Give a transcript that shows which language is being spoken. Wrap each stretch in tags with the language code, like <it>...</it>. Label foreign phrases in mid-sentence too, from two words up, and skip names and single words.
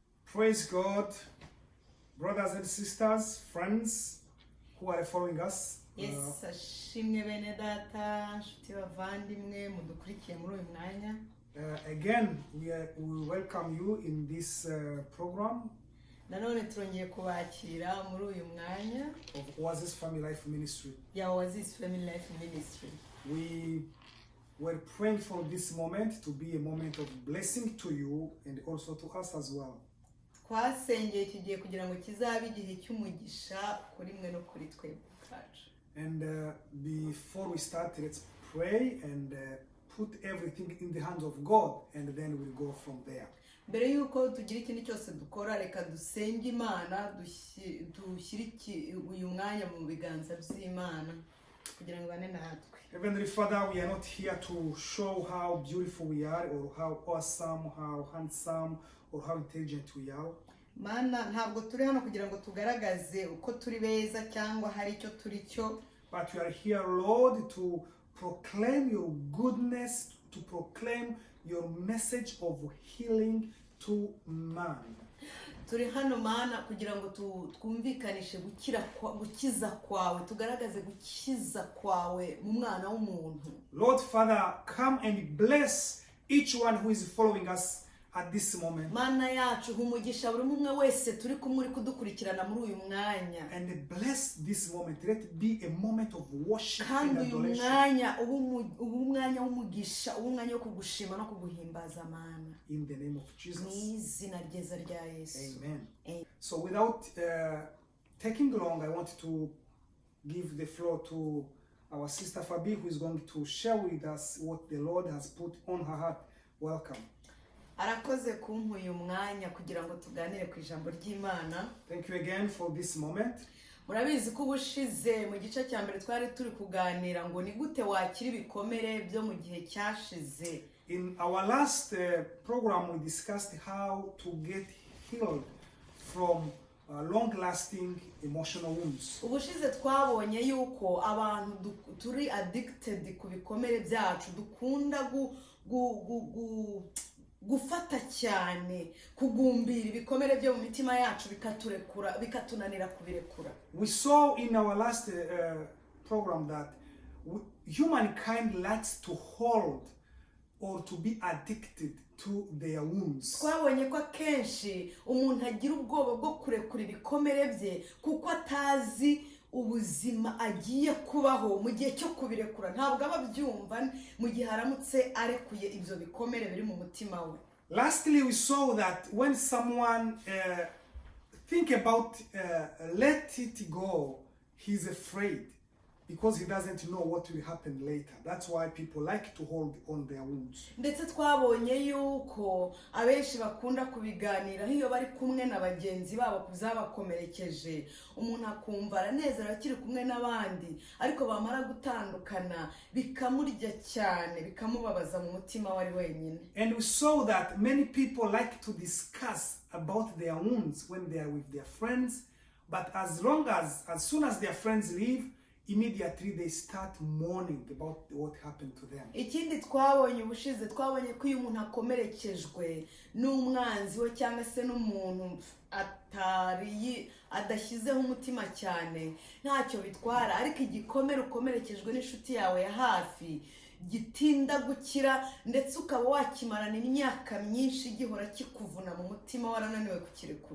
<en>Praise God, brothers and sisters, friends who are following us. Yes,</en> <rw>ashimwe bene data, nshuti bavandimwe mudukurikiye muri uyu mwanya.</rw> <en>Again, we welcome you in this program</en> <rw>Nanone turongeye kubakira muri uyu mwanya</rw> <en>of Oasis Family Life Ministry.</en> <rw>ya Oasis Family Life Ministry.</rw> <en>We were praying for this moment to be a moment of blessing to you and also to us as well.</en> <rw>Twasengeye kigiye kugira ngo kizabe igihe cy'umugisha kuri mwe no kuri twebwe kacu.</rw> <en>And before we start, let's pray and put everything in the hands of God, and then we'll go from there.</en> <rw>Mbere yuko tugira ikintu cyose dukora, reka dusenge Imana, dushyire uyu mwanya mu biganza by'Imana kugira ngo bane natwe.</rw> <en>Heavenly Father, we are not here to show how beautiful we are or how awesome, how handsome or how intelligent we are.</en> <rw>Mana, ntabwo turi hano kugira ngo tugaragaze uko turi beza cyangwa hari icyo turi cyo.</rw> <en>But we are here, Lord, to proclaim your goodness, to proclaim your message of healing to man.</en> <rw>Turi hano Mana kugira ngo twumvikanishe gukiza kwawe, tugaragaze gukiza kwawe mu mwana w'umuntu.</rw> <en>Lord Father, come and bless each one who is following us at this moment.</en> <rw>Mana yacu humugisha buri umwe wese turi kumuri kudukurikirana muri uyu mwanya.</rw> <en>And bless this moment. Let it be a moment of worship and</en> <rw>Kandi uyu</rw> <en>adoration.</en> <rw>mwanya ubu mwanya w'umugisha, ubu mwanya wo kugushima no kuguhimbaza Mana.</rw> <en>In the name of Jesus.</en> <rw>Mu izina ryeza rya Yesu.</rw> <en>Amen. Amen. So without taking long, I want to give the floor to our sister Fabi, who is going to share with us what the Lord has put on her heart. Welcome.</en> <rw>Arakoze kumpa uyu mwanya kugira ngo tuganire ku ijambo ry'Imana.</rw> <en>Thank you again for this moment.</en> <rw>Murabizi ko ubushize mu gice cya mbere twari turi kuganira ngo ni gute wakira ibikomere byo mu gihe cyashize.</rw> <en>In our last program, we discussed how to get healed from long-lasting emotional wounds.</en> <rw>Ubushize twabonye yuko abantu turi addicted ku bikomere byacu, dukunda gufata cyane, kugumbira ibikomere byo mu mitima yacu bikaturekura, bikatunanira kubirekura.</rw> <en>We saw in our last program that humankind likes to hold or to be addicted to their wounds.</en> <rw>Twabonye ko akenshi umuntu agira ubwoba bwo kurekura ibikomere bye kuko atazi ubuzima agiye kubaho mu gihe cyo kubirekura. Ntabwo aba byumva mu gihe aramutse arekuye ibyo bikomere biri mu mutima we.</rw> <en>Lastly, we saw that when someone think about let it go, he's afraid because he doesn't know what will happen later. That's why people like to hold on their wounds.</en> <rw>Ndetse twabonye yuko abenshi bakunda kubiganira iyo bari kumwe na bagenzi babo kuzabakomerekeje. Umuntu akumva aranezera akiri kumwe n'abandi, ariko bamara gutandukana bikamurya cyane, bikamubabaza mu mutima wari wenyine.</rw> <en>And we saw that many people like to discuss about their wounds when they are with their friends, but as soon as their friends leave, immediately they start mourning about what happened to them.</en> <rw>Ikindi twabonye ubushize, twabonye ko uyu muntu akomerekejwe n'umwanzi we cyangwa se n'umuntu adashyizeho umutima cyane, ntacyo bitwara, ariko igikomere ukomerekejwe n'inshuti yawe ya hafi gitinda gukira, ndetse ukaba wakimarana imyaka myinshi gihora kikuvuna mu mutima warananiwe kukirekura.</rw>